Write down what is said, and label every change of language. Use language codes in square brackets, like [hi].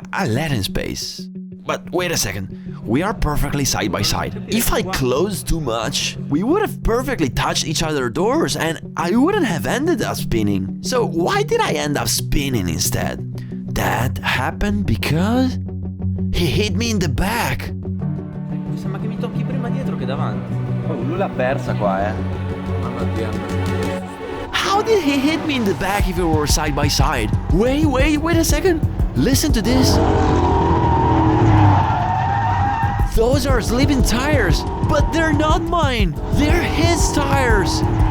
[en] I let him space. But wait a second, we are perfectly side by side. If I closed too much, we would have perfectly touched each other's doors and I wouldn't have ended up spinning. So why did I end up spinning instead? That happened because he hit me in the back. [it] Mi sembra che mi tocchi prima dietro che davanti. Oh, lui l'ha persa qua, [en] How did he hit me in the back if we were side by side? Wait a second. Listen to this. Those are sleeping tires, but they're not mine. They're his tires.